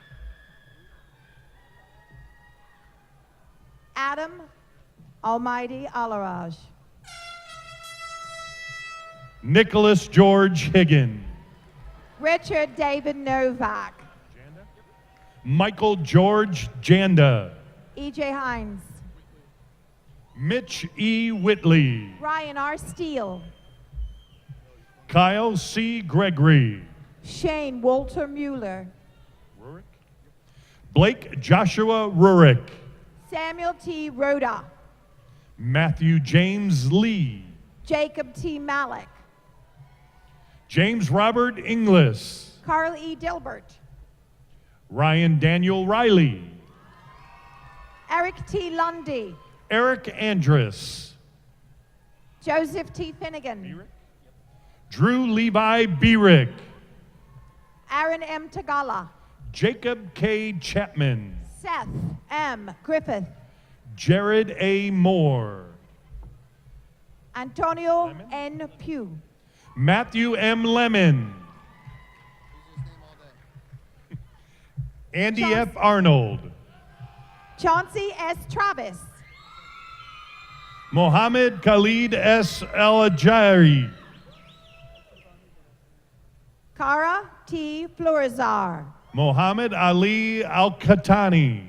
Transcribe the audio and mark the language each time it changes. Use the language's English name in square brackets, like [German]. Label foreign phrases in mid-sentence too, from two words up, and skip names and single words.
[English] Adam Almighty Alaraj. Nicholas George Higgin. Richard David Novak. Michael George Janda. E.J. Hines. Mitch E. Whitley. Ryan R. Steele. Kyle C. Gregory. Shane Walter Mueller. Blake Joshua Rurik. Samuel T. Rhoda. Matthew James Lee. Jacob T. Malik. James Robert Inglis. Carl E. Dilbert. Ryan Daniel Riley. Eric T. Lundy. Eric Andrus. Joseph T. Finnegan. Drew Levi Bierick. Aaron M. Tagala. Jacob K. Chapman. Seth M. Griffith. Jared A. Moore. Antonio N. Pugh. Matthew M. Lemon. Andy F. Arnold. Chauncey S. Travis. Mohammed Khalid S. El Ajari. Kara T. Florizar. Mohammed Ali Al Khatani.